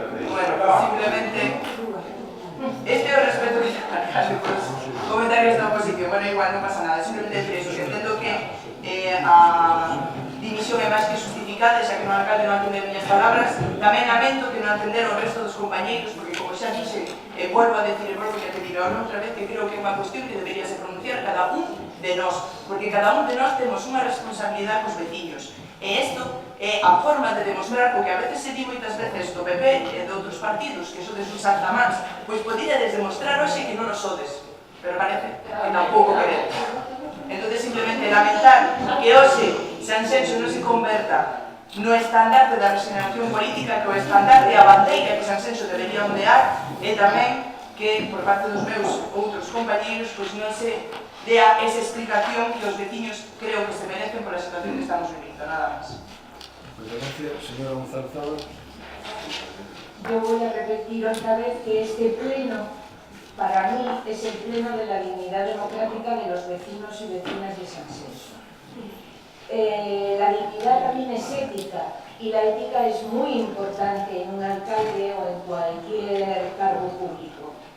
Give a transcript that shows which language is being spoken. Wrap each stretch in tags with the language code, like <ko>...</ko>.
<es>Bueno, simplemente este es el respeto que se alcalde por los comentarios de la oposición.</es> <gl>Bueno, igual non pasa nada, simplemente decir eso, que entendo que a dimisión é máis que justificada, xa que no alcalde non atender minhas palabras. Tamén lamento que non atender o resto dos compañeiros, porque como xa dixe, volvo a decir, volvo a pedir outra vez, que creo que é unha cuestión que debería se pronunciar cada un de nós, porque cada un de nós temos unha responsabilidade cos veciños. E isto é a forma de demostrar o que a veces se di moitas veces do PP e de outros partidos, que sodes uns saltamáns, pois poderíades demostrar hoxe que non os sodes, pero parece que tampouco queredes. Entón, simplemente lamentar que hoxe Sanxenxo non se converta no estandarte da regeneración política, que o estandarte a bandeira que Sanxenxo debería ondear, e tamén que, por parte dos meus outros compañeiros, pois non se dea esa explicación que os veciños creo que se merecen por a situación que estamos vivindo, nada máis.</gl> <es>Muchas gracias, señora González. Yo voy a repetir otra vez que este pleno, para mí, es el pleno de la dignidad democrática de los vecinos y vecinas de Sanxenxo. La dignidad también es ética, y la ética es muy importante en un alcalde o en cualquier cargo público.</es>